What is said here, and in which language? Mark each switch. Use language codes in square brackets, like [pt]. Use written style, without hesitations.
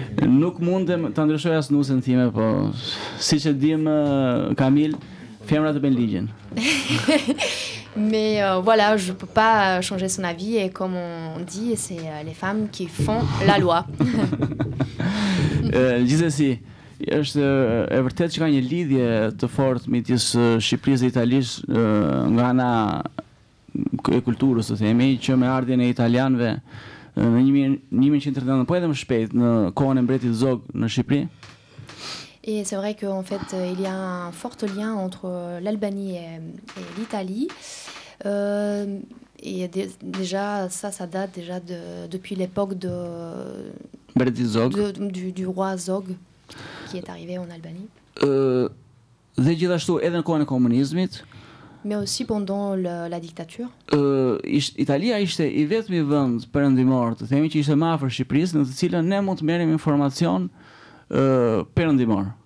[sq] Nuk mundem të ndryshoj asnjësinë time, po siç e dim Camille, femrat të bëjnë ligjin. [fr] Mais voilà, je peux pas changer son avis et comme on dit, c'est les femmes qui font la loi. [sq] Gjithsesi, është e vërtetë që ka një lidhje të fortë midis Shqipërisë dhe Italisë nga ana e kulturës, të themi, që me ardhjën e italianëve në 1939, po edhe më shpejt në kohën e mbretit Zog në Shqipëri. [fr] Et c'est vrai qu'en fait, il y a un fort lien entre l'Albanie et l'Italie. Et déjà, ça date déjà depuis l'époque du roi Zog qui est arrivé en Albanie. [sq] Dhe gjithashtu edhe në kohën e komunizmit, [fr] mais aussi pendant la dictature. [sq] Italia ishte i vetmi vend perëndimor, të themi që ishte më afër Shqipërisë, në të cilën ne mund të merrem informacion perëndimor.